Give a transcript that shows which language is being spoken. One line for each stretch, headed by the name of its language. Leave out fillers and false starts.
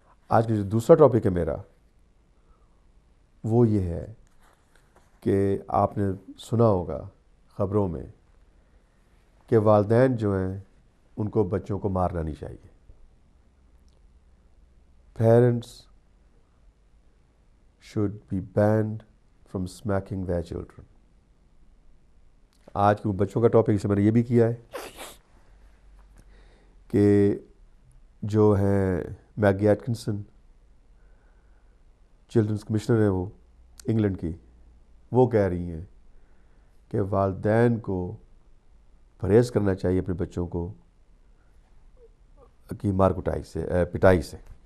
Urdu: آج کا جو دوسرا ٹاپک ہے میرا وہ یہ ہے کہ آپ نے سنا ہوگا خبروں میں کہ والدین جو ہیں ان کو بچوں کو مارنا نہیں چاہیے.
English: Parents should be banned from smacking their children.
Urdu: آج کے بچوں کا ٹاپک سے میں نے یہ بھی کیا ہے کہ جو ہیں میگی ایٹکنسن چلڈرنس کمشنر ہیں وہ انگلینڈ کی، وہ کہہ رہی ہیں کہ والدین کو پرہیز کرنا چاہیے اپنے بچوں کو کی مار کٹائی سے، پٹائی سے.